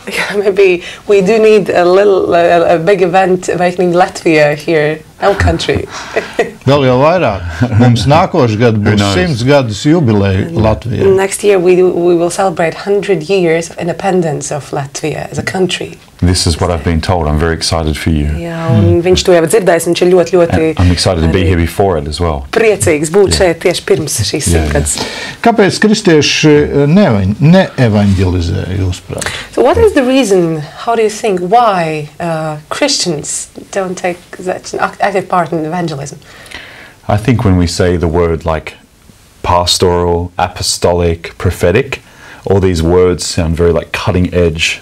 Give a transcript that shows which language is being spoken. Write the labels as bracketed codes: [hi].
[en] Yeah, maybe we do need a big event awakening Latvia here, our country. [lv] Vēl jau vairāk. Mums nākošais gads būs 100 gadus jubileja Latvijā. [en] Next year we will celebrate 100 years of independence of Latvia as a country. This is what I've been told. I'm very excited for you. [lv] Jā, un viņš to jau dzirdējis, viņš ir ļoti [en] I'm excited to be here before it as well. [lv] Priecīgs būt šeit tieši pirms šīs 100 gadus. Kāpēc kristieši neevanģelizē, jūsuprāt? [en] So what is the reason, how do you think, why Christians don't take such an active part in evangelism? I think when we say the word like pastoral, apostolic, prophetic, all these words sound very like cutting edge.